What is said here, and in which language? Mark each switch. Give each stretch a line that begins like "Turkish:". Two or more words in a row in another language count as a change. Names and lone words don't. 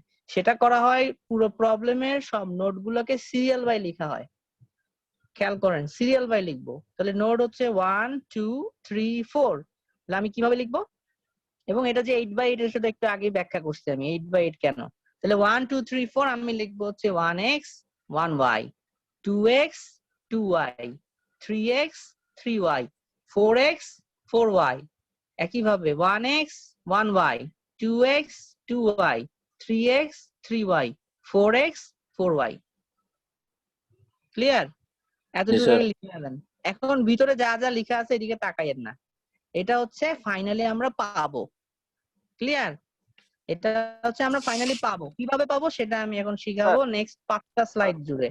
Bangla: সেটা করা হয় পুরো প্রবলেমের সব নোডগুলোকে
English: serial by
Bangla: লেখা হয়। খেয়াল করেন
English: serial by
Bangla: লিখবো, তাহলে নোড হচ্ছে 1 2 3 4, তাহলে আমি কিভাবে লিখবো? এবং এটা যে 8x8 এর সাথে একটু আগে ব্যাখ্যা করছি আমি 8x8 কেন। তাহলে 1 2 3 4 আমি লিখবো হচ্ছে 1x 1y, 2x 2y, 3x 3y, 4x 4y, একইভাবে 1x 1y, 2x 2y, 3x 3y, 4x 4y। ক্লিয়ার? এতটুকু লিখে নেবেন। এখন ভিতরে যা যা লেখা আছে এদিকে তাকাইয়েন না, এটা হচ্ছে ফাইনালি আমরা পাবো। ক্লিয়ার? এটা হচ্ছে আমরা ফাইনালি পাবো, কিভাবে পাবো সেটা আমি এখন শিখাবো নেক্সট 5টা স্লাইড জুড়ে।